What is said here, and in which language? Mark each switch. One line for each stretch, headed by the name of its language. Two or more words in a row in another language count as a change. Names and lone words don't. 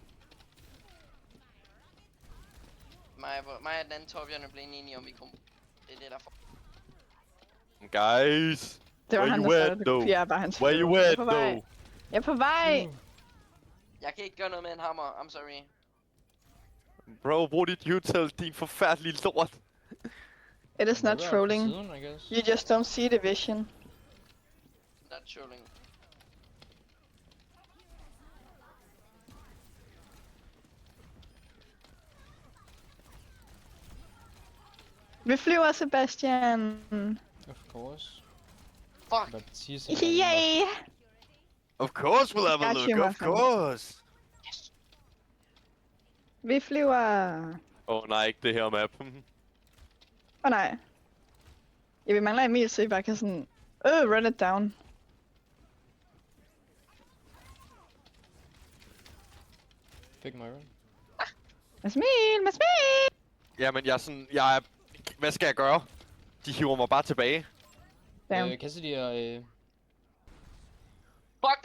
Danish: Mig og den anden Torbjørn er blevet enige om, vi kom. Det er det, der får.
English: Guys.
Danish: Det var
English: Where
Danish: han,
English: you
Danish: der at, startede det.
English: though?
Danish: Jeg er bare hans
English: Where you
Danish: følge. Jeg er at, på vej.
English: though?
Danish: Jeg er på vej. Jeg kan ikke gøre noget med en hammer,
English: I'm sorry. Bro,
Danish: brug dit util, din forfærdelige lort.
English: It is not
Danish: Det var på
English: trolling.
Danish: Siden,
English: I guess. You just don't see the vision. That's trolling.
Danish: Vi flyver, Sebastian.
English: Of course. Fuck! Baptiste. Yay! Of course we'll have a Got look, you, my of friend. course.
Danish: Vi flyver. Nej, ikke det her map. Nej. Ja, vi mangler Emil, så I bare kan sådan...
English: run it down.
Danish: Fik Myron. Mads Emil, Mads Emil! Jamen, jeg er... Hvad skal jeg gøre? De hiver mig bare tilbage.
English: Damn.
Danish: Cassidy og... Fuck dig,